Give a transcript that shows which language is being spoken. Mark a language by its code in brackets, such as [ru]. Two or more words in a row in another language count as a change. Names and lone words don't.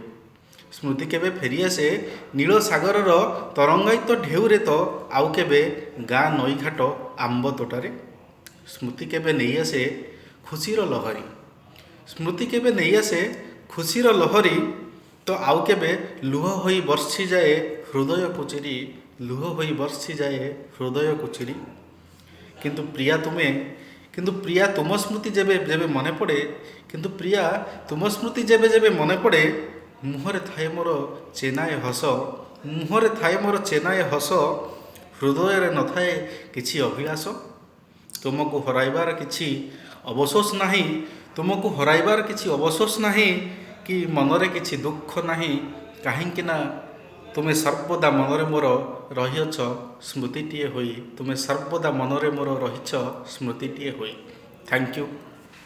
[or] ସ୍ମୃତି କେବେ ଫେରି ଆସେ ନୀଳ ସାଗରର ତରଙ୍ଗାୟିତ ଢେଉରେ ତ ଆଉ କେବେ ଗାଁ ନଈଘାଟ ଆମ୍ବ ତୋଟାରେ। ସ୍ମୃତି କେବେ ନହିଁ ଆସେ ଖୁସିର ଲହରୀ। ସ୍ମୃତି କେବେ ନହିଁ ଆସେ ଖୁସିର ଲହରୀ ତ ଆଉ କେବେ ଲୁହ ହୋଇ ବର୍ଷି ଯାଏ ହୃଦୟ କୁଚିରି। ଲୁହ ହୋଇ ବର୍ଷି ଯାଏ ହୃଦୟ କୁଚିରି। କିନ୍ତୁ ପ୍ରିୟା ତୁମ ସ୍ମୃତି ଯେବେ ଯେବେ ମନ ପଡ଼େ। କିନ୍ତୁ ପ୍ରିୟା ତୁମ ସ୍ମୃତି ଯେବେ ଯେବେ ମନ ପଡ଼େ ମୁହଁରେ ଥାଏ ମୋର ଚେନାଏ ହସ। ମୁହଁରେ ଥାଏ ମୋର ଚେନାଏ ହସ। ହୃଦୟ ନ ଥାଏ କିଛି ଅଭିଳାଷ। ତୁମକୁ ହରାଇବାର କିଛି ଅବଶୋଷ ନାହିଁ। ତୁମକୁ ହରାଇବାର କିଛି ଅବଶୋଷ ନାହିଁ କି ମନରେ କିଛି ଦୁଖ ନାହିଁ। କାହିଁକି ନା ତୁମେ ସର୍ବଦା ମନରେ ମୋର ରହିଅଛ ସ୍ମୃତିଟିଏ ହୋଇ। ତୁମେ ସର୍ବଦା ମନରେ ମୋର ରହିଛ ସ୍ମୃତିଟିଏ ହୋଇ। [en] Thank you.